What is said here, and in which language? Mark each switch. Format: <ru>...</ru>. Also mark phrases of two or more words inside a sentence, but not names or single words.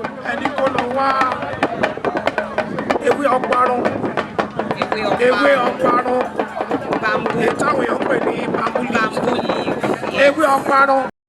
<yo>ẹni kó lọ wá ewé ọparun. Ewé ọparun. Ewé ọparun. Bamboo. Èyí táwọn èèyàn ń pè ní</yo> <en>bamboo leaf. Bamboo leaf, yes.</en> <yo>Ewé ọparun.</yo>